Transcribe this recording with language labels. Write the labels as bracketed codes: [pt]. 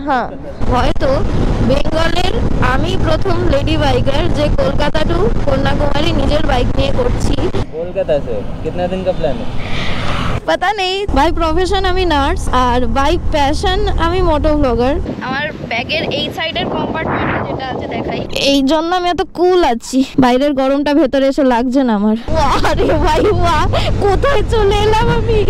[bn] হ্যাঁ, হয়তো বেঙ্গলের আমি প্রথম লেডি বাইকার যে কলকাতা টু কন্যাকুমারী নিজের বাইক নিয়ে করছি। [hi] कोलकाता से कितना दिन का प्लान है? [bn] পাতা নেই। বাই প্রফেশন আমি নার্স, আর বাই প্যাশন আমি মোটো ব্লগার। আমার ব্যাগের এই সাইডের কম্পার্টমেন্টে যেটা আছে দেখাই, এই জন্য আমি এত কুল আছি। বাইরের গরমটা ভেতরে এসে লাগছে না আমার। আরে ভাই বাহ, কোথায় চলে এলাম আমি!